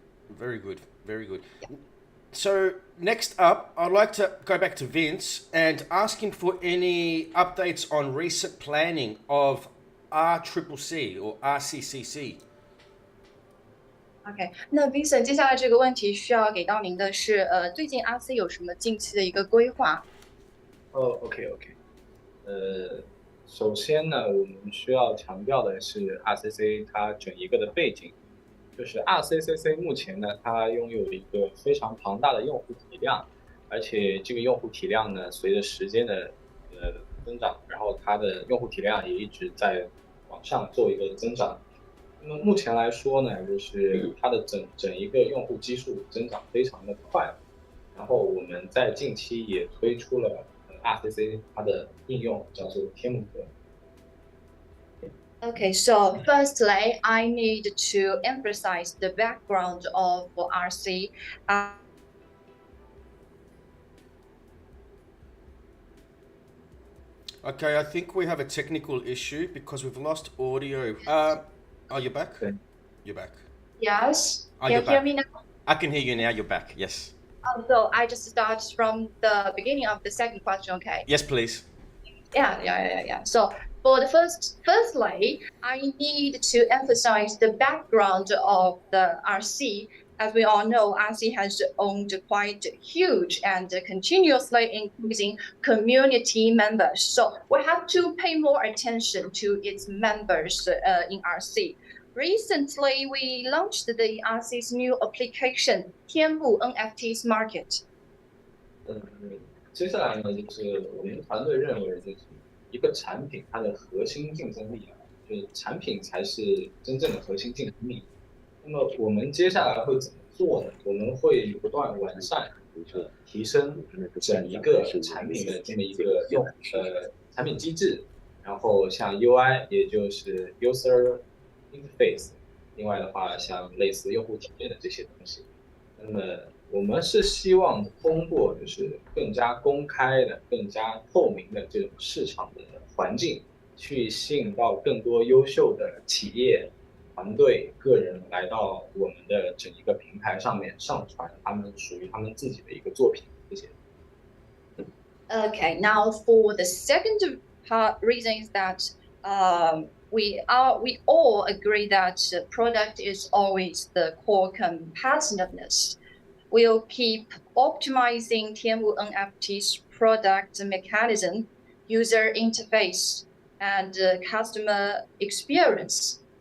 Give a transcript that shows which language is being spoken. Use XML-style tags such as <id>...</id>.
<en>Very good, very good. Yeah. So next up, I'd like to go back to Vince and ask him for any updates on recent planning of RCCC or RCCC.</en> <zh>OK， 那 Vincent 接下来这个问题需要给到您的是，最近 RC 有什么近期的一个规划？OK， 首先呢，我们需要强调的是 RCC 它整一个的背景，就是 RCCC 目前呢，它拥有一个非常庞大的用户体量，而且这个用户体量呢，随着时间的增长，然后它的用户体量也一直在往上做一个增长。那么目前来说呢，就是它的整一个用户基数增长非常的快，然后我们在近期也推出了RCC 它的应用叫做天幕格。</zh> <en>Okay, so firstly, I need to emphasize the background of RC. Okay, I think we have a technical issue because we've lost audio. Oh, you're back? Okay. You're back. Yes. Oh, Can you hear me now? I can hear you now. You're back. Yes. So I just start from the beginning of the second question, okay? Yes, please. Yeah. So for the firstly, I need to emphasize the background of the RC. As we all know, RC has owned quite huge and continuously increasing community members. So we have to pay more attention to its members in RC. Recently, we launched the RC's new application, 天幕 NFTs Market.</en> <zh>接下来呢，就是我们团队认为，就是一个产品它的核心竞争力就是产品才是真正的核心竞争力。那么我们接下来会怎么做呢？我们会不断完善，提升整一个产品的这么一个产品机制，然后像 UI， 也就是 user interface， 另外的话像类似用户体验的这些东西。那么我们是希望通过就是更加公开的、更加透明的这种市场的环境，去吸引到更多优秀的企业、团队、个人来到我们的整一个平台上面上传他们属于他们自己的一个作品。谢谢。</zh> <en>Okay, now for the second reason is that we all agree that product is always the core competitiveness. We'll keep optimizing Tianwu NFT's product mechanism, user interface, and customer experience.</en>